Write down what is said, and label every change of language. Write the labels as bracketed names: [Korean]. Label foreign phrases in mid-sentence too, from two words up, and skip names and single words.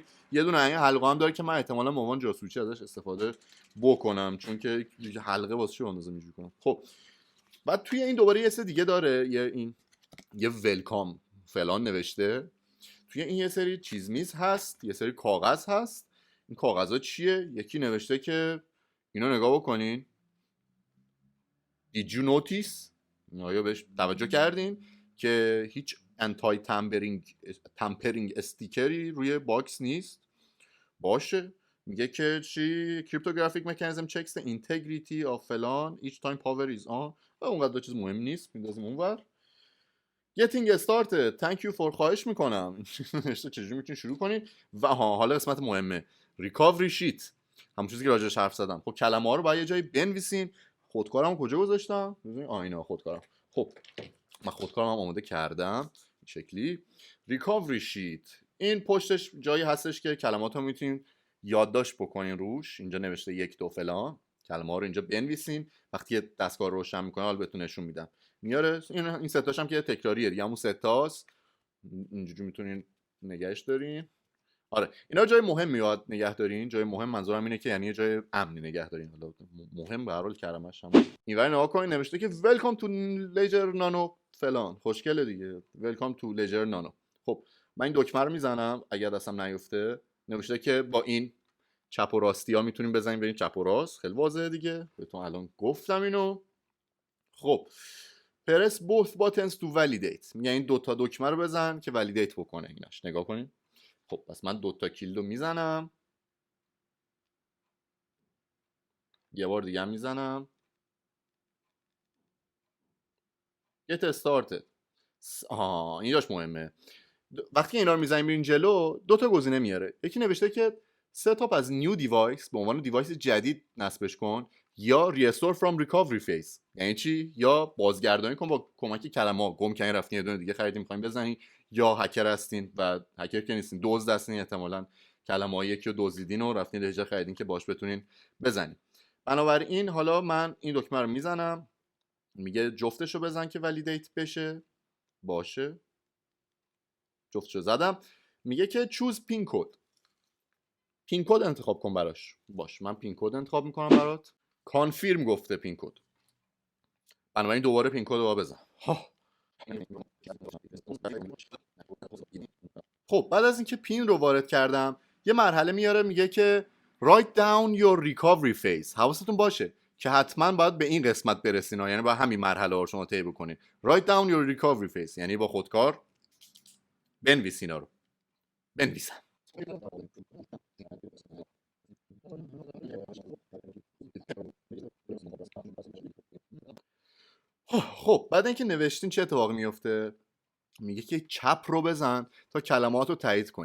[Persian] یه دونه این حلقه هم داره که من احتمالاً به عنوان جاسوسی ازش استفاده بکنم، چون که حلقه واسه چی اندازه اینجوری کنم. خب بعد توی این دوباره یه سری دیگه داره. یه ولکام فلان نوشته. توی این یه سری چیز میز هست، یه سری کاغذ هست. این کاغذها چیه؟ یکی نوشته که اینو نگاه بکنین. [English] Did you notice؟ [Persian] آیا بهش توجه کردین که هیچ [English] anti tampering sticker [Persian] روی باکس نیست؟ باشه. میگه که چی [English] cryptographic mechanism checks the integrity of [Persian] فلان [English] each time power is on [Persian] و اونقدر چیز مهم نیست، میندازیم اونور. [English] Getting started thank you for [Persian] خواهش میکنم چجوری میتونید شروع کنید. و حالا قسمت مهمه [English] recovery sheet، [Persian] همون چیزی که راجعش حرف زدم. خب کلمه ها رو باید یه جایی بنویسین. خودکارم کجا گذاشتم؟ اینا خودکارم. خب من خودکارم هم آماده کردم این شکلی. [English] recovery sheet [Persian] این پشتش جایی هستش که کلمات رو میتونین یادداشت بکنین روش. اینجا نوشته 1 2 فلان، کلمه ها رو اینجا بنویسین. وقتی دستگاه رو روشن میکنه حالا بهتون نشون میدم میاره. این ستاش هم که تکراریه دیگه، همون ستاست. اینجوری میتونین نگهش دارین. آره اینا جای مهم یاد نگه دارین. جای مهم منظورم اینه که یعنی یه جای امنی نگه دارین. حالا مهم به هر حال کلمش هم اینور نگاه کنین نوشته که [English] welcome to ledger nano [Persian] فلان. خوشگله دیگه [English] welcome to ledger nano. [Persian] خب من این دکمه رو میزنم اگر دستم نیفته. نوشته که با این چپ و راستی ها میتونیم بزنیم بریم چپ و راست. خیلی واضحه دیگه، بهتون الان گفتم اینو. خب [English] press both buttons to validate، [Persian] میگه این دوتا دکمه رو بزن که ولیدیت بکنه ایناش. نگاه کنین. خب پس من دوتا کلیدو میزنم، یه بار دیگه هم میزنم. [English] get started. [Persian] اینجاش مهمه. وقتی اینا رو میزنیم میرین جلو دوتا گزینه میاره. یکی نوشته که [English] set up [Persian] از [English] new device [Persian] به عنوان دیوایس جدید نصبش کن، یا [English] restore from recovery phase. [Persian] یعنی چی؟ یا بازگردانی کن با کمک کلمه. گم کردین رفتین یه دونه دیگه خریدین میخواین بزنین، یا هکر هستین و هکر که نیستین دزد هستین، احتمالاً کلمه‌ای که دزدیدین و رفتین رژه خریدین که باش بتونین بزنین. بنابراین حالا من این دکمه رو میزنم، میگه جفتشو بزن که ولیدیت بشه. باشه جفتشو زدم. میگه که [English] choose pin code. pin code [Persian] انتخاب کن براش. باش من [English] pin code [Persian] انتخاب میکنم برات. کانفیرم گفته [English] pin code, [Persian] بنابراین دوباره [English] pin code [Persian] رو بزن. خب بعد از اینکه پین رو وارد کردم یه مرحله میاره میگه که [English] write down your recovery phase. [Persian] حواستون باشه که حتما باید به این قسمت برسین، یعنی با همین مرحله رو شما طی بکنین. [English] write down your recovery phase [Persian] یعنی با خودکار بنویس اینا رو. بنویسم. خب بعد اینکه نوشتین چه اتفاقی میفته؟ میگه که چپ رو بزن تا کلمات رو تایید کنی.